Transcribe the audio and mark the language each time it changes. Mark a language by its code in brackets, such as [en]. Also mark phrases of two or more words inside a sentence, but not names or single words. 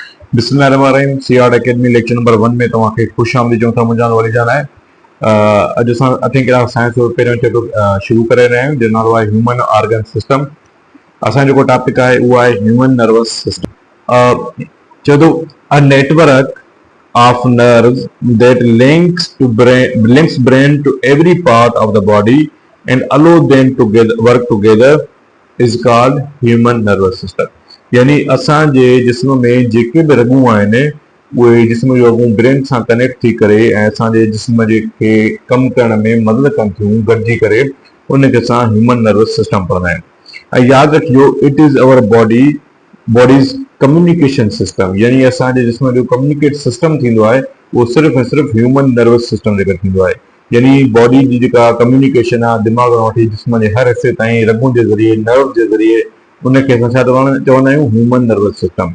[sd] बिस्मिल्लाहिर्रहमानिर्रहीम। सीआर एकेडमी लेक्चर नंबर 1 में तव्हांखे ख़ुशि आमदीद चऊं था। मुंहिंजो नालो वली जान आहे। अॼु असां थिंक साइंस जो पहिरियों चैप्टर शुरू करे रहिया आहियूं, जंहिंजो नालो आहे [en] human organ system. [sd] असांजो जेको टॉपिक आहे उहो आहे [en] human nervous system. [sd] चए थो [en] a network of nerves that links brain to every part of the body and allow them to work together is called human nervous system। [sd] यानी असांजे जिस्म में जेके बि रगूं आहिनि उहे जिस्म जो रगूं ब्रेन सां कनेक्ट थी करे ऐं असांजे जिस्म खे कमु करण में मदद कनि थियूं गॾिजी करे, उनखे असां [en] human nervous system [sd] पढ़ंदा आहियूं। ऐं यादि रखिजो, [en] it is our body's communication system. [sd] यानी असांजे जिस्म जो [en] communicate system [sd] थींदो आहे उहो सिर्फ़ु ऐं सिर्फ़ु [en] human nervous system [sd] जे करे थींदो आहे। यानी बॉडी जी जेका कम्युनिकेशन आहे दिमाग़ खां वठी जिस्म जे हर हिसे ताईं रगुनि जे ज़रिए, नर्व जे ज़रिए, उनखे असां छा चवंदा आहियूं, [en] human nervous system.